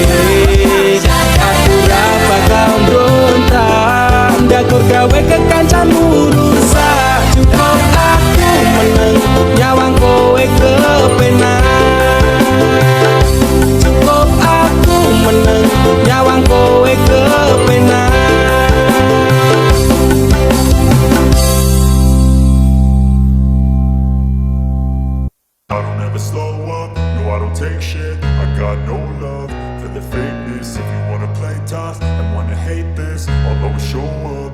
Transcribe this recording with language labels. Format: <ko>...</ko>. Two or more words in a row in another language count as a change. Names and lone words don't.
<jv>Aku ra bakal mbrontak ndakur gawe kekancanmu rusak. Cukup aku meneng nyawang kowe kepenak. Cukup aku meneng nyawang kowe kepenak.</jv> <en>I don't ever slow up, no I don't take shit. I got no love for the fakeness. If you wanna play tough and wanna hate this, I'll always show up.</en>